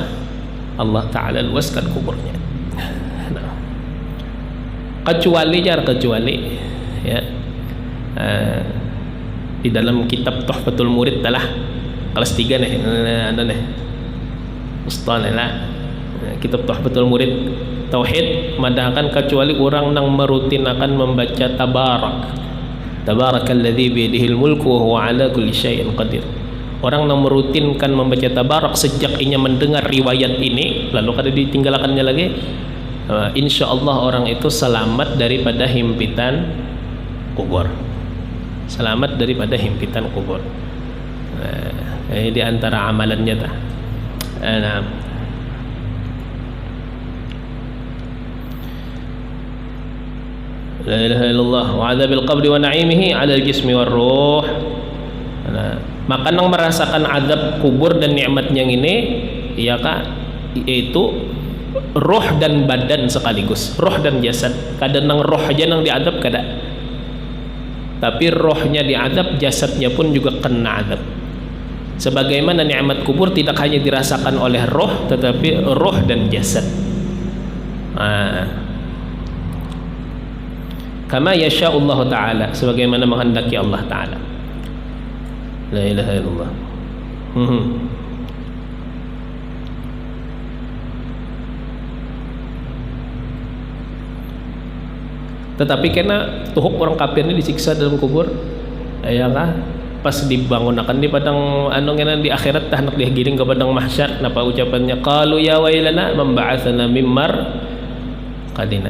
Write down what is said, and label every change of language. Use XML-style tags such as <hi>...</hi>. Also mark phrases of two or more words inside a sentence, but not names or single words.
<bjn>Allah Taala luaskan kuburnya. Nah, kecuali ya, di dalam kitab Tuhfatul Murid telah kelas 3 nih, ada nih Ustaz lah, kitab Tuhfatul Murid tauhid madahkan kecuali orang yang merutinakan membaca</bjn> <ar>تبارك الذي بيده الملك وهو على كل شيء قدير.</ar> <bjn>Orang yang merutinkan membaca tabarak sejak inya mendengar riwayat ini, lalu kada ditinggalkannya lagi, insyaallah orang itu selamat daripada himpitan kubur. Selamat daripada himpitan kubur. Ini di antara amalannya dah. Nah,</bjn> <ar>لا إله إلا الله وعذاب القبر ونعيمه على الجسم والروح.</ar> <bjn>Nah, maka nang merasakan azab kubur dan nikmatnya ini, ya kak, yaitu roh dan badan sekaligus, roh dan jasad. Kadang nang roh aja nang diadab kada, tapi rohnya diadab, jasadnya pun juga kena adab.</bjn> <id>Sebagaimana nikmat kubur tidak hanya dirasakan oleh roh, tetapi roh dan jasad.</id> <ar>كما يشاء الله تعالى,</ar> <bjn>sebagaimana menghendaki Allah Ta'ala.</bjn> <ar>لا إله إلا الله.</ar> <bjn>Tetapi karena tuhuk orang kafir ini disiksa dalam kubur, ya kan? Pas dibangun akan di padang di akhirat tah nak digiring ke padang mahsyar, napa ucapannya,</bjn> <ar>قالوا يا ويلنا من بعثنا من مرقدنا.</ar>